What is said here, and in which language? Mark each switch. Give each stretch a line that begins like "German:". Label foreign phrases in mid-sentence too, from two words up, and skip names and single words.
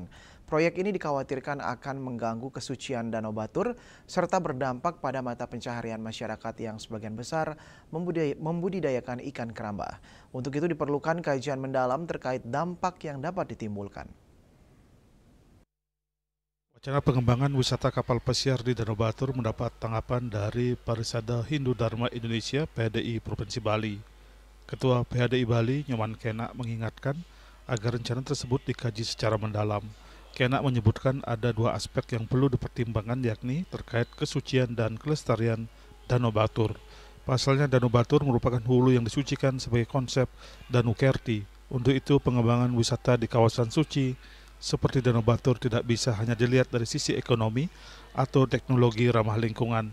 Indonesian: Proyek ini dikhawatirkan akan mengganggu kesucian Danau Batur serta berdampak pada mata pencaharian masyarakat yang sebagian besar membudidayakan ikan keramba. Untuk itu diperlukan kajian mendalam terkait dampak yang dapat ditimbulkan. Wacana pengembangan wisata kapal pesiar di Danau Batur mendapat tanggapan dari Parisada Hindu Dharma Indonesia (PHDI) Provinsi Bali. Ketua PHDI Bali, Nyoman Kenak, mengingatkan agar rencana tersebut dikaji secara mendalam. Kenak menyebutkan ada dua aspek yang perlu dipertimbangkan, yakni terkait kesucian dan kelestarian Danau Batur. Pasalnya Danau Batur merupakan hulu yang disucikan sebagai konsep Danu Kerti. Untuk itu pengembangan wisata di kawasan suci seperti Danau Batur tidak bisa hanya dilihat dari sisi ekonomi atau teknologi ramah lingkungan.